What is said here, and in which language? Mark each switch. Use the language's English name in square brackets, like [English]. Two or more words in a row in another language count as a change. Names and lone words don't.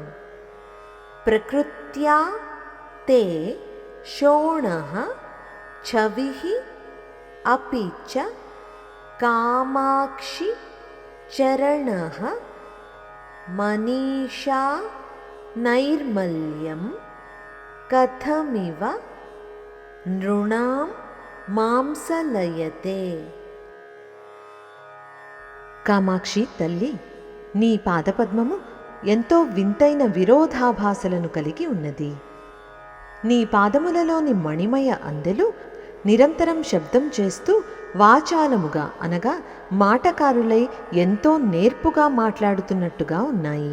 [Sanskrit] प्रकृत्या ते शोणः छविः अपि च कामाक्षि चरणः मनीषा नैर्मल्यं कथमिव नृणां मां सलयते। [Telugu] కామాక్షి తల్లి, నీ పాదపద్మము ఎంతో వింతైన విరోధాభాసలను కలిగి ఉన్నది. నీ పాదములలోని మణిమయ అందెలు నిరంతరం శబ్దం చేస్తూ వాచాలముగా అనగా మాటకారులై ఎంతో నేర్పుగా మాట్లాడుతున్నట్టుగా ఉన్నాయి.